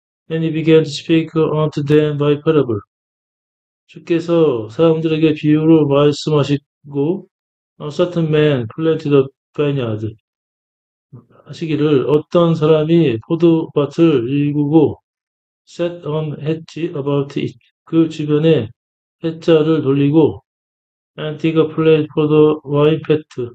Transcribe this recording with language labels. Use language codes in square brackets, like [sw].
[en] And he began to speak unto them by parable. [ko] 주께서 사람들에게 비유로 말씀하시고 [en] A certain man planted a vineyard. [ko] 하시기를 어떤 사람이 포도밭을 일구고 [en] set on hedge about it. [ko] 그 주변에 해자를 돌리고 [en] and dig a place for the wine fat.